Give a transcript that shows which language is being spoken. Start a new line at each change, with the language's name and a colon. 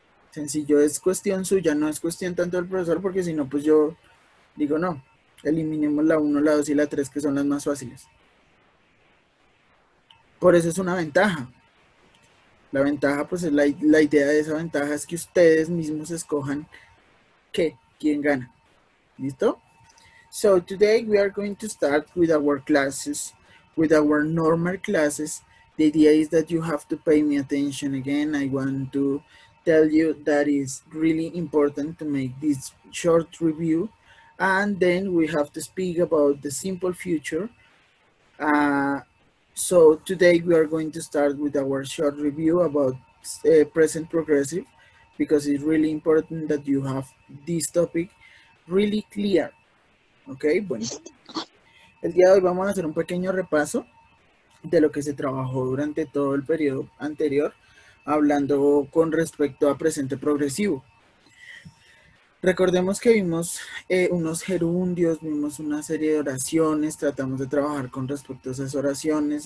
Spanish: Sencillo, es cuestión suya, no es cuestión tanto del profesor, porque si no, pues yo digo no, eliminemos la 1, la 2 y la 3, que son las más fáciles. Por eso es una ventaja. La ventaja, pues es la idea de esa ventaja es que ustedes mismos escojan quién gana. ¿Listo?
English: So today we are going to start with our classes, with our normal classes. The idea is that you have to pay me attention again. I want to tell you that it's really important to make this short review, and then we have to speak about the simple future. So today we are going to start with our short review about present progressive, because it's really important that you have this topic really clear.
Spanish: Ok, bueno. El día de hoy vamos a hacer un pequeño repaso de lo que se trabajó durante todo el periodo anterior, hablando con respecto a presente progresivo. Recordemos que vimos unos gerundios, vimos una serie de oraciones, tratamos de trabajar con respecto a esas oraciones.